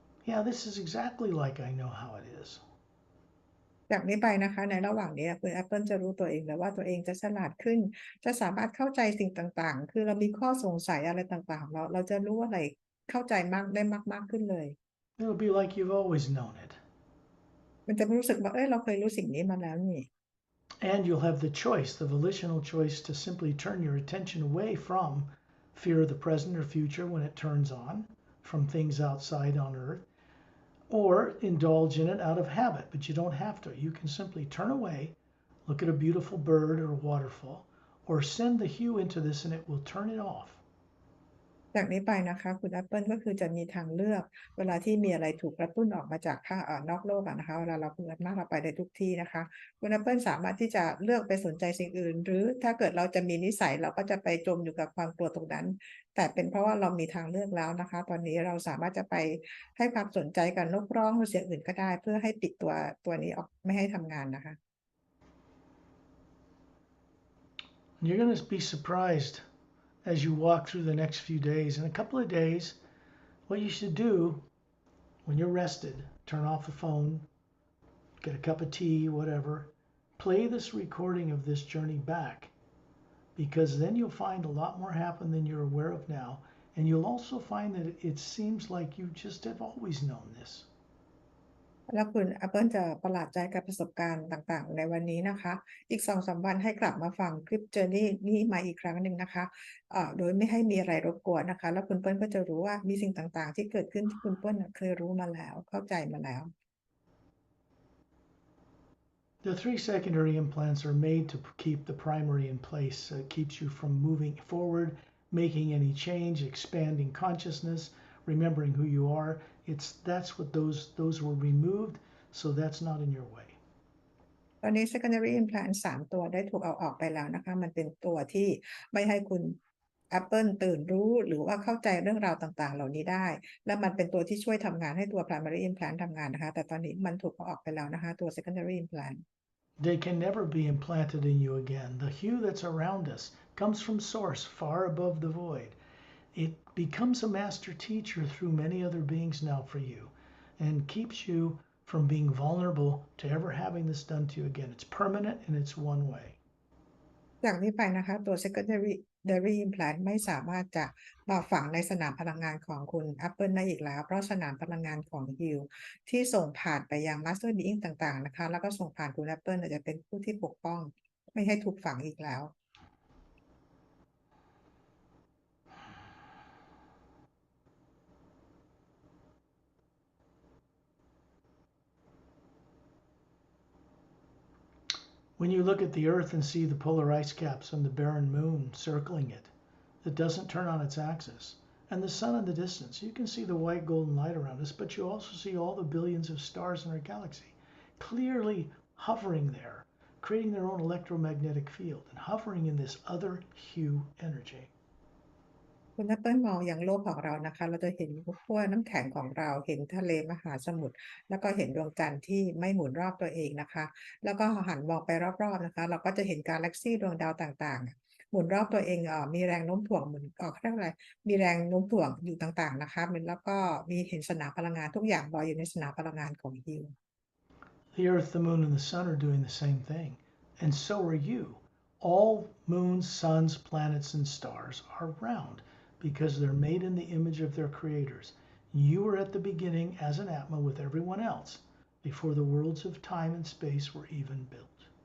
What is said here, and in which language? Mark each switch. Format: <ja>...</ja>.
<en>Yeah, this is exactly like I know how it is.</en> <th>จากนี้ไปนะคะในระหว่างนี้คุณแอปเปิลจะรู้ตัวเองเลยว่าตัวเองจะฉลาดขึ้นจะสามารถเข้าใจสิ่งต่างๆคือเรามีข้อสงสัยอะไรต่างๆเราจะรู้อะไรเข้าใจมากได้มากๆขึ้นเลย</th> <en>It'll be like you've always known it.</en> <th>มันจะรู้สึกว่าเราเคยรู้สิ่งนี้มาแล้วนี่</th> <en>And you'll have the choice, the volitional choice, to simply turn your attention away from fear of the present or future when it turns on, from things outside on earth, or indulge in it out of habit. But you don't have to. You can simply turn away, look at a beautiful bird or a waterfall, or send the hue into this and it will turn it off.</en> <th>จากนี้ไปนะคะคุณแอปเปิลก็คือจะมีทางเลือกเวลาที่มีอะไรถูกกระตุ้นออกมาจากข้างนอกโลกนะคะเวลาเราเปิดมากเราไปได้ทุกที่นะคะคุณแอปเปิลสามารถที่จะเลือกไปสนใจสิ่งอื่นหรือถ้าเกิดเราจะมีนิสัยเราก็จะไปจมอยู่กับความกลัวตรงนั้นแต่เป็นเพราะว่าเรามีทางเลือกแล้วนะคะตอนนี้เราสามารถจะไปให้ความสนใจกับนกร้องหรือเสียงอื่นก็ได้เพื่อให้ปิดตัวนี้ออกไม่ให้ทำงานนะคะ</th> <en>You're going to be surprised as you walk through the next few days. In a couple of days, what you should do when you're rested, turn off the phone, get a cup of tea, whatever, play this recording of this journey back, because then you'll find a lot more happen than you're aware of now. And you'll also find that it seems like you just have always known this.</en> <th>แล้วคุณแอปเปิลจะประหลาดใจกับประสบการณ์ต่างๆในวันนี้นะคะอีก2-3 วันให้กลับมาฟังคลิป Journey นี้มาอีกครั้งหนึ่งนะคะโดยไม่ให้มีอะไรรบกวนนะคะแล้วคุณเปิ้ลก็จะรู้ว่ามีสิ่งต่างๆที่เกิดขึ้นที่คุณเปิ้ลเคยรู้มาแล้วเข้าใจมาแล้ว</th> <en>The 3 secondary implants are made to keep the primary in place. So it keeps you from moving forward, making any change, expanding consciousness, remembering who you are. That's what those were removed, so that's not in your way.</en> <th>ตอนนี้ secondary implant 3 ตัวได้ถูกเอาออกไปแล้วนะคะมันเป็นตัวที่ไม่ให้คุณ Apple ตื่นรู้หรือว่าเข้าใจเรื่องราวต่างๆเหล่านี้ได้และมันเป็นตัวที่ช่วยทำงานให้ตัว primary implant ทำงานนะคะแต่ตอนนี้มันถูกเอาออกไปแล้วนะคะตัว secondary implant</th> <en>They can never be implanted in you again. The hue that's around us comes from source far above the void. It becomes a master teacher through many other beings now for you and keeps you from being vulnerable to ever having this done to you again. It's permanent and it's one way.</en> <th>จากนี้ไปนะคะตัว secondary implant ไม่สามารถจะมาฝังในสนามพลังงานของคุณ Apple ได้อีกแล้วเพราะสนามพลังงานของ Hill ที่ส่งผ่านไปยัง Master Being ต่างๆนะคะแล้วก็ส่งผ่านคุณ Apple จะเป็นผู้ที่ปกป้องไม่ให้ถูกฝังอีกแล้ว</th> <en>When you look at the Earth and see the polar ice caps and the barren moon circling it, that doesn't turn on its axis, and the sun in the distance, you can see the white golden light around us, but you also see all the billions of stars in our galaxy clearly hovering there, creating their own electromagnetic field and hovering in this other hue energy.</en> <th>คุณแอปเปิลมองอย่างโลกของเรานะคะเราจะเห็นขั้วน้ำแข็งของเราเห็นทะเลมหาสมุทรแล้วก็เห็นดวงจันทร์ที่ไม่หมุนรอบตัวเองนะคะแล้วก็หันมองไปรอบๆนะคะเราก็จะเห็นกาแล็กซี่ดวงดาวต่างๆหมุนรอบตัวเองมีแรงโน้มถ่วงเหมือนเขาเรียกอะไรมีแรงโน้มถ่วงอยู่ต่างๆนะคะแล้วก็มีเห็นสนามพลังงานทุกอย่างลอยอยู่ในสนามพลังงานของฮิว</th> <en>The Earth, the Moon, and the Sun are doing the same thing, and so are you. All moons, suns, planets, and stars are round because they're made in the image of their creators. You were at the beginning as an Atma with everyone else before the worlds of time and space were even built.</en>